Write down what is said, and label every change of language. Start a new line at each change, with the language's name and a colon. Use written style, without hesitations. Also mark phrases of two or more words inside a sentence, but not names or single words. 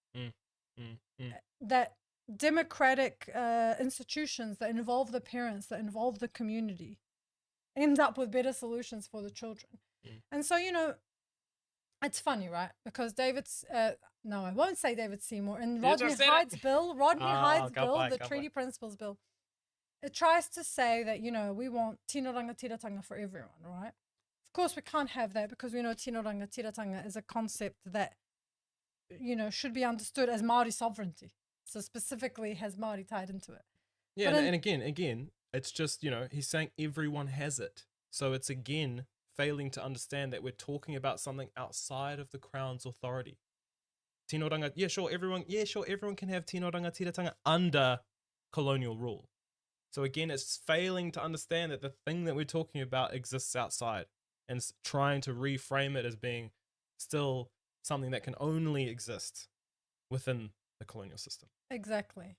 English: That democratic institutions that involve the parents, that involve the community, end up with better solutions for the children. And so, you know, it's funny, right? Because David's, no, I won't say David Seymour, in Rodney Hyde's bill, the Treaty Principles Bill, it tries to say that, you know, we want
Māori: tino rangatiratanga
English: for everyone, right? Of course, we can't have that, because we know
Māori: tino rangatiratanga
English: is a concept that, you know, should be understood as Māori sovereignty. So specifically has Māori tied into it. Yeah, and again, it's just, you know, he's saying everyone has it. So it's again failing to understand that we're talking about something outside of the Crown's authority.
Māori: Tino ranga,
English: everyone can have
Māori: tino rangatiratanga
English: under colonial rule. So again, it's failing to understand that the thing that we're talking about exists outside, and it's trying to reframe it as being still something that can only exist within the colonial system. Exactly.